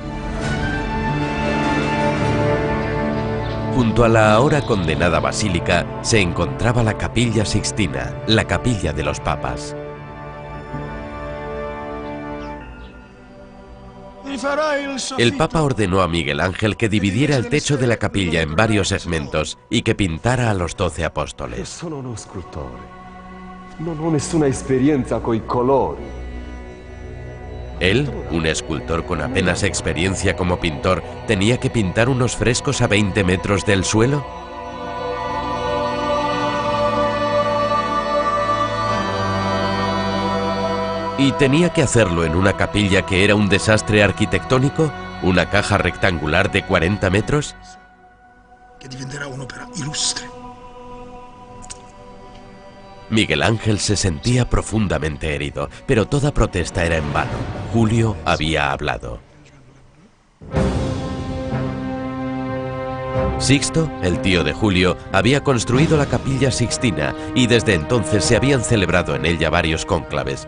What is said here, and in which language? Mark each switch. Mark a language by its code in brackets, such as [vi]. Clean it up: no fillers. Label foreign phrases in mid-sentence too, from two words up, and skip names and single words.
[es] Junto a la ahora condenada basílica se encontraba la Capilla Sixtina, la capilla de los papas. El Papa ordenó a Miguel Ángel que dividiera el techo de la capilla en varios segmentos y que pintara a los 12 apóstoles. [it] Sono uno scultore. Non ho nessuna esperienza coi colori. [es] Él, un escultor con apenas experiencia como pintor, tenía que pintar unos frescos a 20 metros del suelo. ¿Y tenía que hacerlo en una capilla que era un desastre arquitectónico? ¿Una caja rectangular de 40 metros? [it] Que diventerà un'opera ilustre. [es] Miguel Ángel se sentía profundamente herido, pero toda protesta era en vano. Julio había hablado. Sixto, el tío de Julio, había construido la Capilla Sixtina y desde entonces se habían celebrado en ella varios cónclaves.